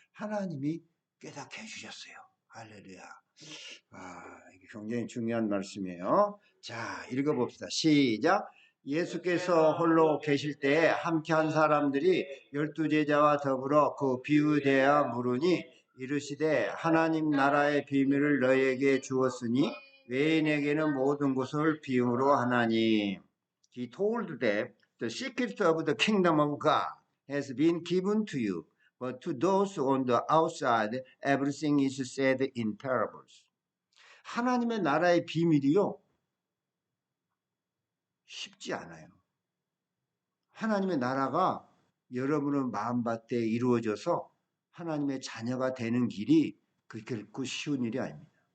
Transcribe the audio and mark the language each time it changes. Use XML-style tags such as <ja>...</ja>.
<ko>하나님이 깨닫게 해주셨어요. 할렐루야. 이게 굉장히 중요한 말씀이에요. 자, 읽어봅시다. 시작. 예수께서 홀로 계실 때 함께한 사람들이 12제자와 더불어 그 비유에 대하여 물으니 이르시되 하나님 나라의 비밀을 너희에게 주었으니 외인에게는 모든 것을 비유로 하나니.</ko> <en>He told them the secret of the kingdom of God has been given to you, but to those on the outside everything is said in parables.</en> <ko>하나님의 나라의 비밀이요 쉽지 않아요. 하나님의 나라가 여러분의 마음밭에 이루어져서 하나님의 자녀가 되는 길이 결코 쉬운 일이 아닙니다.</ko>